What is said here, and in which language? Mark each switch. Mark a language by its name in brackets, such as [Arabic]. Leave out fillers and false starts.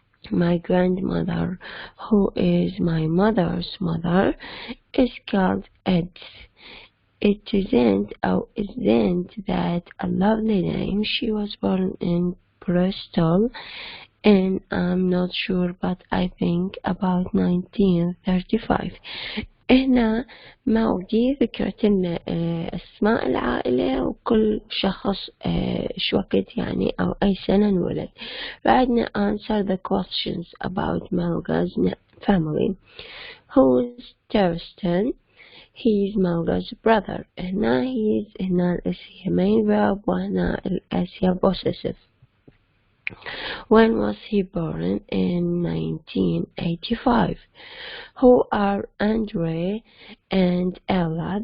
[English] My grandmother, who is my mother's mother, is called Ed. It isn't that a lovely name. She was born in Bristol, and I'm not sure, but I think about 1935. [Arabic] هنا موجي ذكرت لنا أسماء العائلة وكل شخص شو وقت يعني أو أي سنة انولد. [English] بعدنا answer the questions about Malga's family. Who's Thurston? He's Malga's brother. [Arabic] هنا هنا الأس هي main verb وهنا الأس هي possessive. [English] When was he born? In 1985. Who are Andre and Ella?